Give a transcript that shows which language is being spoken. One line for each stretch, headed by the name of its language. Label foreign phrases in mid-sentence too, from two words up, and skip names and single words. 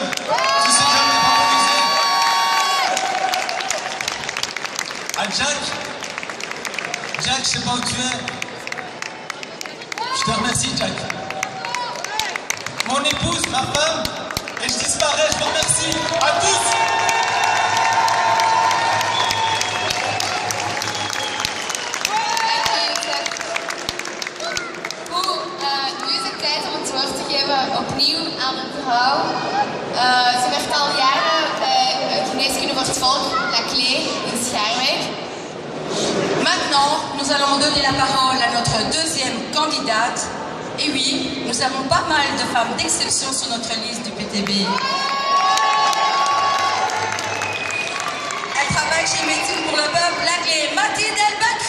French: Tous ces jeunes défavorisés. À Jack, je ne sais pas où tu es. Je te remercie, Jack. Mon épouse, ma femme, et je disparais, je vous remercie à tous.
Dutch: Opnieuw aan een vrouw. Ze werkt al jaren bij Geneeskunde voor het Volk, La Clé, in Schaerbeek.
French: Maintenant, nous allons donner la parole à notre deuxième candidate. Et oui, nous avons pas mal de femmes d'exception sur notre liste du PTB. Elle travaille chez Médecine pour le Peuple, La Clé, Mathilde Elba.